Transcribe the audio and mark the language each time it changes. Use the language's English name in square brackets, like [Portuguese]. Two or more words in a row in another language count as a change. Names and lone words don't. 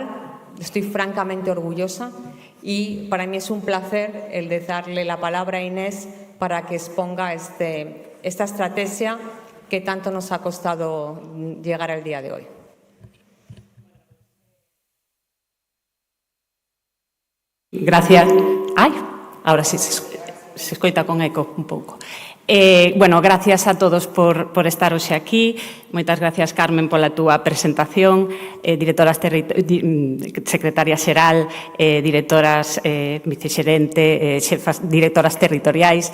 [Spanish] Estoy francamente orgullosa y para mí es un placer el de darle la palabra a Inés para que exponga esta estrategia que tanto nos ha costado llegar al día de hoy. Gracias. [Galician] Ai, ahora sí se escoita con eco un pouco. Bueno, gracias a todos por estar hoxe aquí. Moitas gracias, Carmen, pola túa presentación. Secretaria xeral, directoras vicexerente, xefas, directoras territoriais.